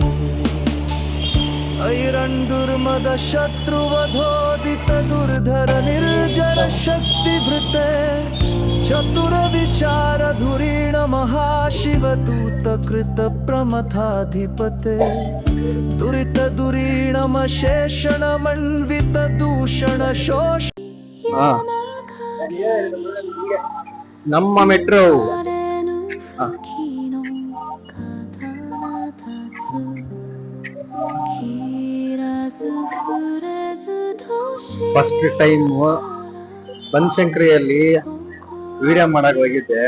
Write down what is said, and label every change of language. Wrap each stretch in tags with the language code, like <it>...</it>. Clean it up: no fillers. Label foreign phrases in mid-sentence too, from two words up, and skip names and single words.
<sa>ऐरण्दुर्मद शत्रुवधोदित दुर्धर निर्जर शक्तिभृते चतुर विचार धुरीण महाशिवदूत कृत प्रमथाधिपते दुरित दुरीणमशेषण मण्डित दूषण शोष</sa> <kn>ಹಾ ನಮ್ಮ ಮೆಟ್ರೋ</kn> <en>first time</en> <kn>ಬನಶಂಕರಿಯಲ್ಲಿ ವಿಡಿಯೋ ಮಾಡಕ್ ಹೋಗಿದ್ದೆ.</kn>